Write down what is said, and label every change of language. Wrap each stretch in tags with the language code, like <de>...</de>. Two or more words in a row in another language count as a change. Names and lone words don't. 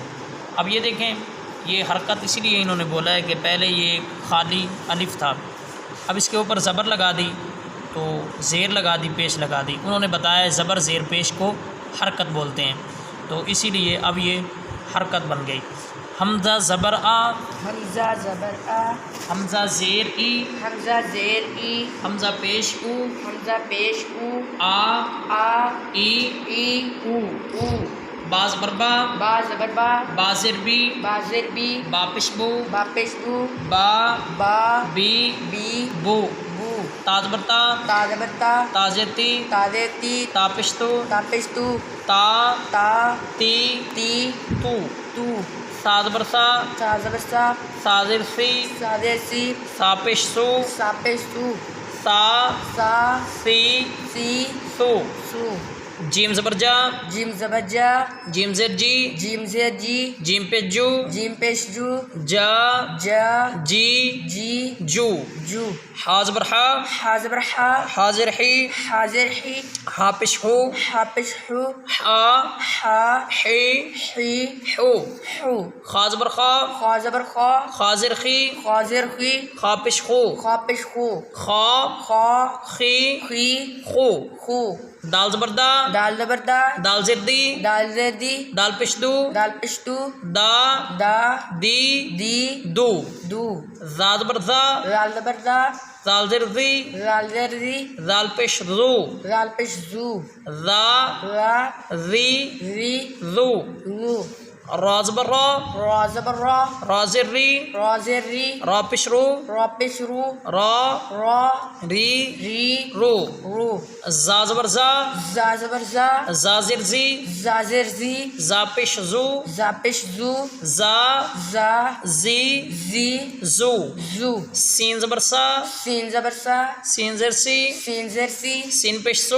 <ur>اب یہ دیکھیں، یہ حرکت اسی لیے انہوں نے بولا ہے کہ پہلے یہ خالی الف تھا، اب اس کے اوپر زبر لگا دی تو زیر لگا دی، پیش لگا دی۔ انہوں نے بتایا زبر زیر پیش کو حرکت بولتے ہیں، تو اسی لیے اب یہ حرکت بن گئی۔ حمزہ زبر آ، حمزہ زبر آ، حمزہ زیر ای، حمزہ زیر ای، حمزہ پیش او، حمزہ پیش او، آ آ ای ای او او، با زبر با، با زبر با، با زیر بی، با زیر بی، با پیش بو، با پیش بو، با با بی بی بو، بو، تا زبر تا، تا زبر تا، تا زیر تی، تا زیر تی، تا پیش تو، تا پیش تو، تا تا تی تی تو، تو، سا زبر سا، سا زبر سا، سا زیر سی، سا زیر سی، سا پیش سو، سا پیش سو، سا سا سی سی سو، سو، جیم زبر جا، جیم زبر جا، جیم زیر جی، جیم زیر جی، جیم پیش جو، جیم پیش جو، جا جا جی جی جو، جو، حا زبر حا، حا زبر حا، حا زیر حی، حاضر حی، حا پیش ہو، حا پیش حو، حا حا حی حی حو، حو، خا زبر خا، خا زبر خا، خا زیر خی، خاضر خی، خا پیش خو، خا پیش خو، خا خا خی خی خو، خو، دال زبر دا، دال زبر دا، دال زیر دی، دال زیر دی، دال پیش دو، دال پیش دو، دا دا دی دی دو، دو، زا زبر زا، زال زبر دا، زال زیر زی، زال زیر دی، زال پیش زو، زال پیش زو، زا را زی ری زو، رو، را زبر را، را زبر را، را زیر ری، را زیر ری، را پیش رو، را پیش رو، را را ری ری رو، رو، زا زبر زا، زا زبر زا، زا زیر زی، زا زیر زی، زا پیش زو، زا پیش زو، زا زا زی زی زو، زو، سین زبر سا، سین زبر سا، سین زیر سی، سین زیر سی، سین پیش سو،</ur>